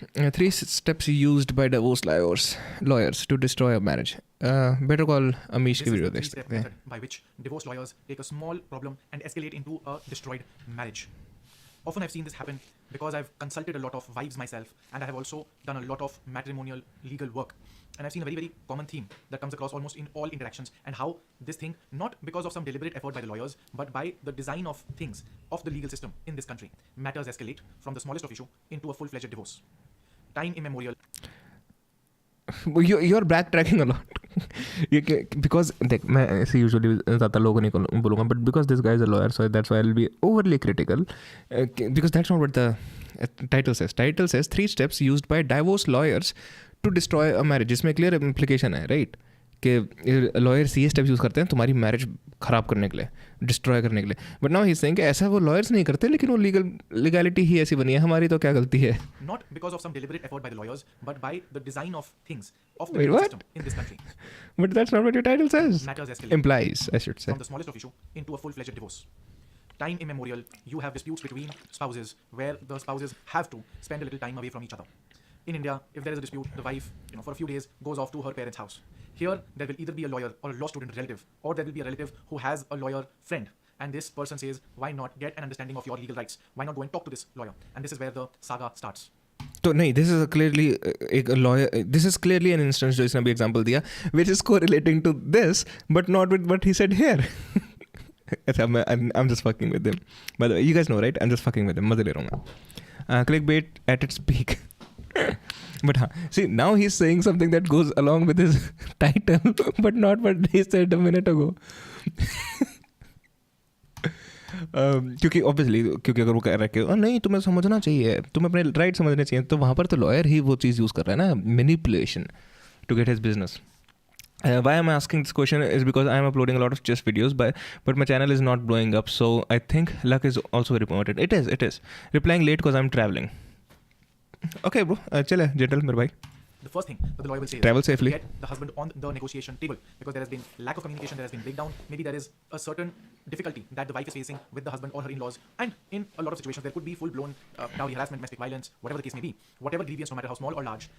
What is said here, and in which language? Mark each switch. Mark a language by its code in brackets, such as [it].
[en] 3 steps used by divorce lawyers to destroy a marriage. [hi] Better call Amish की video देख सकते हैं। [en] By which divorce lawyers take a small problem and escalate into a destroyed marriage. Often I've seen this happen because I've consulted a lot of wives myself, and I have also done a lot of matrimonial legal work. And I've seen a very, very common theme that comes across almost in all interactions, and how this thing, not because of some deliberate effort by the lawyers, but by the design of things of the legal system in this country, matters escalate from the smallest of issue into a full-fledged divorce. Time immemorial. You're backtracking a lot. Because [hi] देख, मैं ऐसे usually ज़्यादा लोगों को नहीं बोलूँगा, [en] but because this guy is a lawyer, so that's why I will be overly critical, because that's not what the title says 3 steps used by divorce lawyers to destroy a marriage, [hi] जिसमें clear implication है, right, कि lawyers ये steps use करते हैं तुम्हारी marriage ख़राब करने के लिए, डिस्ट्रॉय करने के लिए। [en] but now he is saying [hi] कि ऐसा वो लॉयर्स नहीं करते, लेकिन वो लीगैलिटी ही ऐसी बनी है, हमारी तो क्या गलती है? [en] Not because of some deliberate effort by the lawyers, but by the design of things of the Wait, legal what? system in this country. But that's not what your title says. Matters escalate Implies, I should say. from the smallest of issue into a full-fledged divorce. Time immemorial, you have disputes between spouses where the spouses have to spend a little time away from each other. In India, if there is a dispute, the wife, for a few days goes off to her parents' house. Here, there will either be a lawyer or a law student relative, or there will be a relative who has a lawyer friend. And this person says, why not get an understanding of your legal rights? Why not go and talk to this lawyer? And this is where the saga starts. तो नहीं, this is clearly एक lawyer, this is clearly an instance [hi] जो इसने अभी example दिया [en] Which is correlating to this but not with what he said here. अच्छा, I'm just fucking with him. By the way, you guys know, right? I'm just fucking with him. [hi] मजे ले रहा हूँ मैं. [en] Clickbait at its peak. But हाँ, see, now he's saying something that goes along with his title, but not what he said a minute ago. [hi] क्योंकि obviously, क्योंकि अगर वो कह रहा है कि नहीं तुम्हें समझना चाहिए, तुम्हें अपने राइट समझने चाहिए, तो वहाँ पर तो लॉयर ही वो चीज़ यूज़ कर रहा है ना, [en] Manipulation to get his business. Why I'm asking this question is because I'm uploading a lot of chess videos, but my channel is not blowing up, so I think luck is also very important. It is. Replying late because I'm traveling. Okay, bro. Chale, gentle, [hi] मेरे भाई. [en] The first thing that the lawyer will say Travel is safely. get the husband on the negotiation table, because there has been lack of communication, there has been breakdown, maybe there is a certain difficulty that the wife is facing with the husband or her in-laws, and in a lot of situations there could be full-blown dowry harassment, domestic violence, whatever the case may be, whatever grievance, no matter how small or large.